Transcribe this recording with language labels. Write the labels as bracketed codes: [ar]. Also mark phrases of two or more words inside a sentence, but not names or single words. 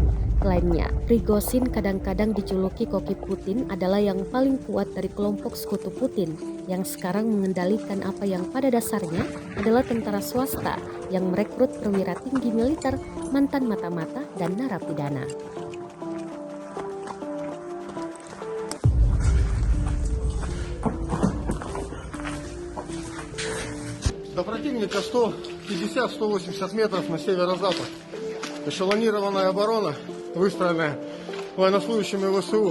[id] Klaimnya, Prigozhin kadang-kadang dijuluki koki Putin adalah yang paling kuat dari kelompok sekutu Putin yang sekarang mengendalikan apa yang pada dasarnya adalah tentara swasta yang merekrut perwira tinggi militer, mantan mata-mata, dan narapidana. [ru] До противника 150-180 метров на северо-запад. Эшелонированная оборона, выстроенная военнослужащими ВСУ.